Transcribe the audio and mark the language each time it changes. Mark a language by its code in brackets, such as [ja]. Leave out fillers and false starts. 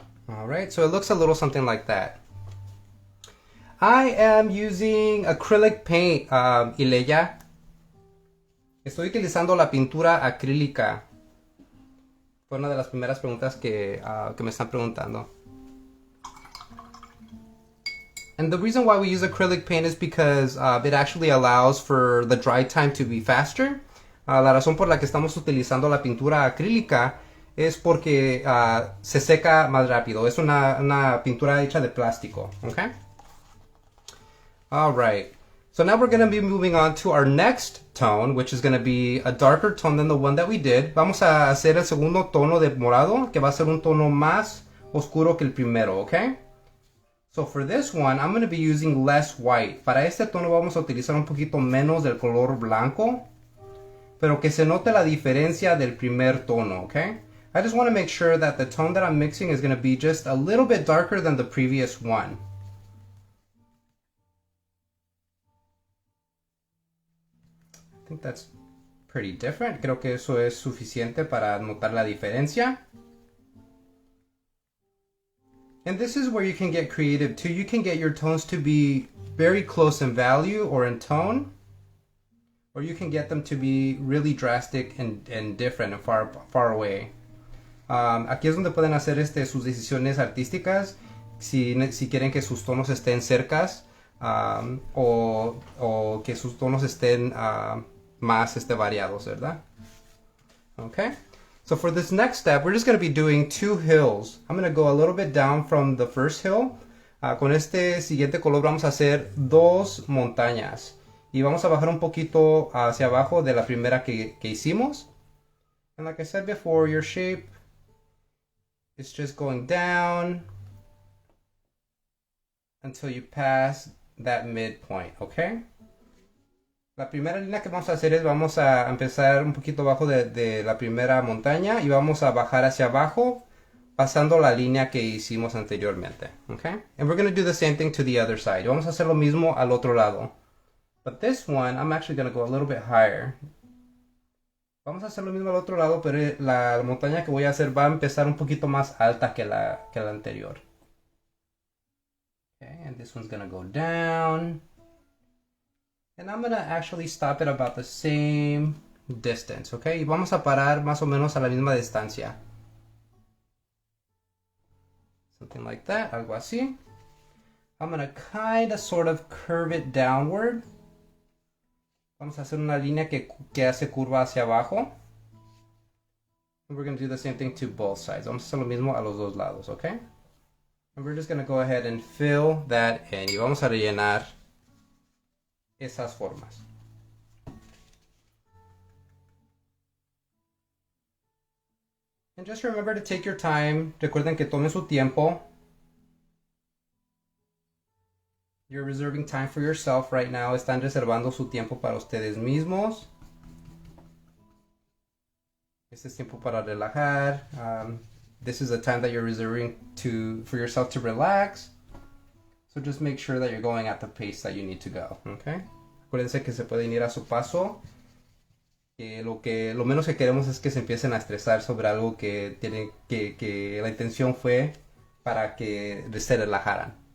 [en] Alright, so it looks a little something like that. I am using acrylic paint, Ileya. [es] Estoy utilizando la pintura acrílica. Fue una de las primeras preguntas que me están preguntando. [en] And the reason why we use acrylic paint is because it actually allows for the dry time to be faster. [es] La razón por la que estamos utilizando la pintura acrílica es porque se seca más rápido. Es una pintura hecha de plástico. [en] Okay? Alright. So now we're going to be moving on to our next tone, which is going to be a darker tone than the one that we did. [es] Vamos a hacer el segundo tono de morado, que va a ser un tono más oscuro que el primero, okay? [en] So for this one, I'm going to be using less white. [es] Para este tono vamos a utilizar un poquito menos del color blanco, pero que se note la diferencia del primer tono, okay? [en] I just want to make sure that the tone that I'm mixing is going to be just a little bit darker than the previous one. I think that's pretty different. [es] Creo que eso es suficiente para notar la diferencia. [en] And this is where you can get creative too. You can get your tones to be very close in value or in tone, or you can get them to be really drastic and different and far away. [es] Aquí es donde pueden hacer sus decisiones artísticas, si quieren que sus tonos estén cercas o que sus tonos estén más variados, ¿verdad? [en] Okay. So for this next step, we're just going to be doing two hills. I'm going to go a little bit down from the first hill. [es] Con este siguiente color vamos a hacer dos montañas. Y vamos a bajar un poquito hacia abajo de la primera que hicimos. [en] And like I said before, your shape is just going down until you pass that midpoint, okay? [es] La primera línea que vamos a hacer es, vamos a empezar un poquito abajo de la primera montaña y vamos a bajar hacia abajo pasando la línea que hicimos anteriormente, okay? [en] And we're going to do the same thing to the other side. [es] Vamos a hacer lo mismo al otro lado. [en] But this one, I'm actually going to go a little bit higher. [es] Vamos a hacer lo mismo al otro lado, pero la montaña que voy a hacer va a empezar un poquito más alta que la anterior. [en] Okay, and this one's going to go down. And I'm going to actually stop at about the same distance, okay? [es] Y vamos a parar más o menos a la misma distancia. [en] Something like that, [es] algo así. [en] I'm going to kind of sort of curve it downward. [es] Vamos a hacer una línea que hace curva hacia abajo. [en] And we're going to do the same thing to both sides. [es] Vamos a hacer lo mismo a los dos lados, okay? [en] And we're just going to go ahead and fill that in. [es] Y vamos a rellenar esas formas. [en] And just remember to take your time. [es] Recuerden que tomen su tiempo. [en] You're reserving time for yourself right now. [es] Están reservando su tiempo para ustedes mismos. Este es tiempo para relajar. [en] This is a time that you're reserving for yourself to relax. So just make sure that you're going at the pace that you need to go, okay? [es] Acuérdense que se pueden ir a su paso. Lo menos que queremos es que se empiecen a estresar sobre algo que la intención fue para que se relajaran.